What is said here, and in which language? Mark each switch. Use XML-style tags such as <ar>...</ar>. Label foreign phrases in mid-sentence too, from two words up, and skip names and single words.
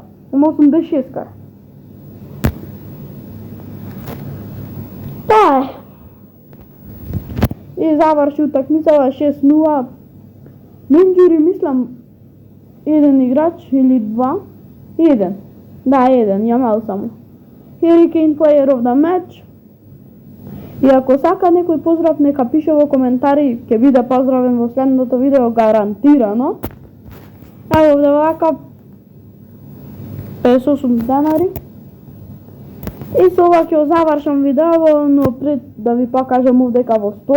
<mk>Има 86-ка. Тоа е. И заврши утакмицава 6-0. Менџури мислам еден играч или два. Еден. Да, еден, јамал само.</mk> <en>Harry Kane player of the match.</en> <mk>И ако сака некој поздрав, нека пише во коментари, ќе биде поздравен во следното видео гарантирано. Ево овде вака 58 денари. И со ова ќе завршам видео, но пред да ви покажам овдека во стор.</mk>